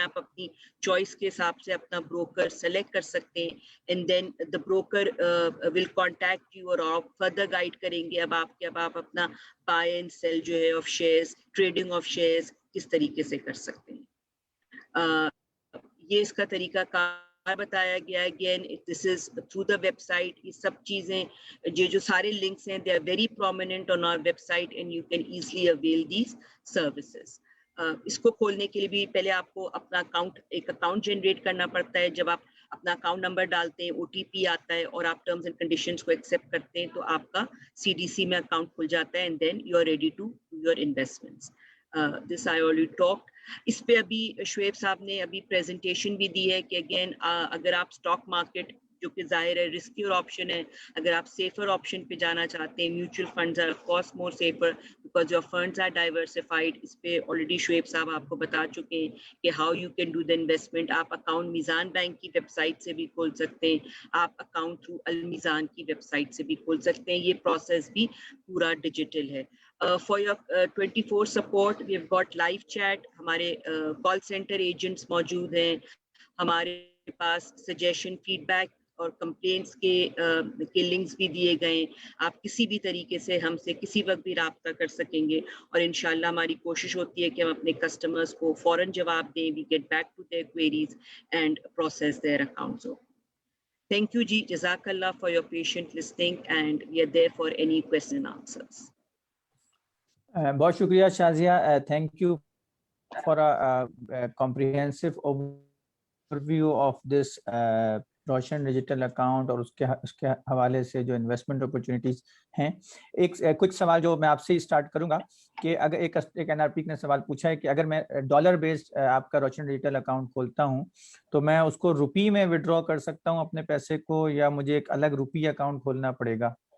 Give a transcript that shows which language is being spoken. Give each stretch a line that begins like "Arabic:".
Urdu: آپ اپنی چوائس کے حساب سے اپنا بروکر سلیکٹ کر سکتے ہیں, and then
English: the broker will contact you
Urdu: اور آپ further guide کریں گے اب آپ اپنا buy and sell جو ہے of shares, trading of shares کس طریقے سے کر سکتے ہیں. یہ اس کا طریقہ کار بتایا گیا ہے.
English: Again, this is through the website.
Urdu: یہ سب چیزیں جو سارے links ہیں
English: they are very prominent on our website and you can easily avail these services.
Urdu: اس کو کھولنے کے لیے بھی پہلے آپ کو اپنا ایک اکاؤنٹ جنریٹ کرنا پڑتا ہے. جب آپ اپنا اکاؤنٹ نمبر ڈالتے ہیں, OTP آتا ہے اور آپ ٹرمز اینڈ کنڈیشنز کو ایکسیپٹ کرتے ہیں تو آپ کا CDC میں اکاؤنٹ کھل جاتا ہے,
English: And then you are ready to do your investments. This I already talked.
Urdu: اس پہ ابھی شعیب صاحب نے ابھی پریزنٹیشن بھی دی ہے کہ اگین اگر آپ اسٹاک مارکیٹ جو کہ ظاہر ہے رسکی اور آپشن ہے, اگر آپ سیفر آپشن پہ جانا چاہتے ہیں,
English: Mutual funds are of course more safer because your funds are diversified.
Urdu: اس پہ آلریڈی شعیب صاحب آپ کو بتا چکے ہیں کہ
English: How you can do the investment.
Urdu: آپ اکاؤنٹ میزان بینک کی ویب سائٹ سے بھی کھول سکتے ہیں, آپ اکاؤنٹ تھرو المیزان کی ویب سائٹ سے بھی کھول سکتے ہیں. یہ پروسیس بھی پورا ڈیجیٹل ہے.
English: For your 24 support, we have got live chat.
Urdu: ہمارے کال سینٹر ایجنٹس موجود ہیں. ہمارے پاس سجیشن, فیڈ بیک اور کمپلینٹس کے لنکس بھی دیے گئے ہیں. آپ کسی بھی طریقے سے ہم سے کسی وقت بھی رابطہ کر سکیں گے, اور انشاءاللہ ہماری کوشش ہوتی ہے کہ ہم اپنے کسٹمرز کو فوراً جواب دیں.
English: We get back to their queries and process their accounts. Thank you ji, Jazakallah for your patient listening, and we are there for any question and answers.
Urdu: بہت شکریہ Shazia.
English: thank you for comprehensive overview of this
Urdu: روشن digital account اور اس کے حوالے سے جو investment opportunities ہیں. کچھ سوال جو میں آپ سے اسٹارٹ کروں گا کہ اگر ایک NRP نے سوال پوچھا ہے کہ اگر میں ڈالر بیسڈ آپ کا روشن ڈیجیٹل اکاؤنٹ کھولتا ہوں تو میں اس کو روپی میں وڈرا کر سکتا ہوں اپنے پیسے کو, یا مجھے ایک الگ روپی اکاؤنٹ کھولنا پڑے گا؟